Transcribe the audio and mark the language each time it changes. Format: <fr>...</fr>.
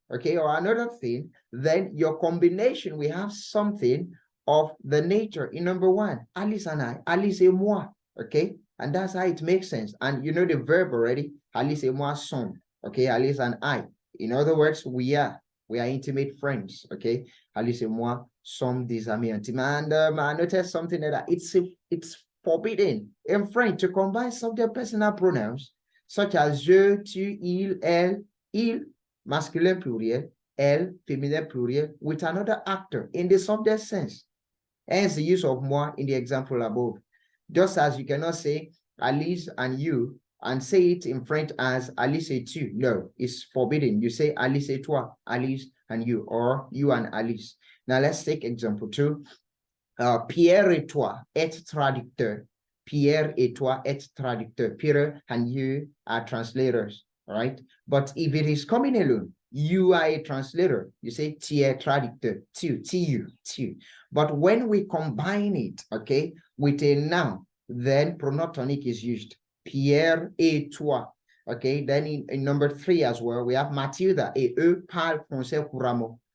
<en>Okay, or another thing, then your combination, we have something of the nature. In number one, Alice and I,</en> <fr>Alice et moi,</fr> <en>okay? And that's how it makes sense. And you know the verb already,</en> <fr>Alice et moi sommes,</fr> <en>okay? Alice and I. In other words, we are intimate friends, okay?</en> <fr>Alice et moi sommes des amis intimes.</fr> <en>And I noticed something that it's forbidden in French to combine subject personal pronouns such as je, tu, il, masculine pluriel, elle, féminin pluriel, with another actor in the subject sense. Hence the use of moi in the example above. Just as you cannot say Alice and you and say it in French as</en> <fr>Alice et tu.</fr> <en>No, it's forbidden. You say</en> <fr>Alice et toi,</fr> <en>Alice and you, or you and Alice. Now let's take example 2.</en> <fr>Pierre et toi êtes traducteur. Pierre et toi êtes traducteur.</fr> <en>Peter and you are translators, right? But if it is coming alone, you are a translator. You say</en> <fr>tu es traducteur, tu.</fr> <en>But when we combine it, okay, with a noun, then pronoun tonique is used.</en> <fr>Pierre et toi.</fr> <en>Okay, then in number 3 as well, we have</en> <fr>Mathilda et eux parlent français couramment.</fr>